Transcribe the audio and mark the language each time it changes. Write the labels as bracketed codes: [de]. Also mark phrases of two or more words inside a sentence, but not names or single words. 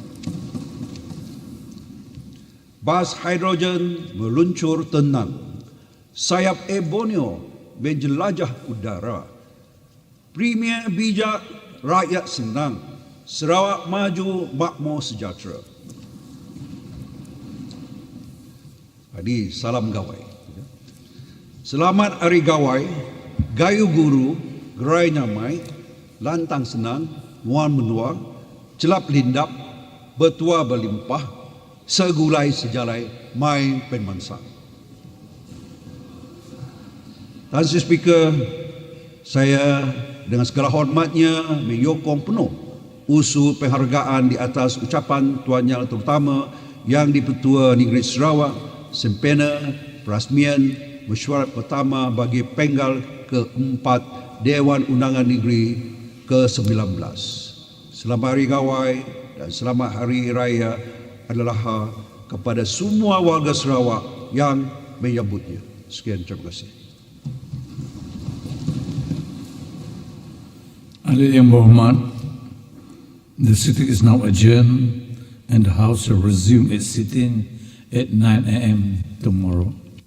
[ms] Bas hidrogen meluncur tenang. Sayap Borneo menjelajah udara. Premier bijak, rakyat senang. Sarawak maju, makmur sejahtera. Jadi salam gawai. [iba] Selamat Hari Gawai, Gayu Guru, Gerai Nyamai, Lantang Senang, Muan Menua, Celap Lindap, Bertua Berlimpah, Segulai Sejalai, Mai Penmansa. [ms] Tuan Sri Speaker, saya dengan segala hormatnya menyokong penuh usul penghargaan di atas ucapan Tuan Yang Terutama Yang di-Pertua Negeri Sarawak sempena perasmian Mesyuarat pertama bagi Penggal Keempat Dewan Undangan Negeri ke-19. Selamat Hari Gawai dan selamat Hari Raya adalah kepada semua warga Sarawak yang menyambutnya. Sekian, terima kasih. Ahli yang berhormat, [en] the sitting is now adjourned and the House will resume its sitting at 9 a.m. tomorrow.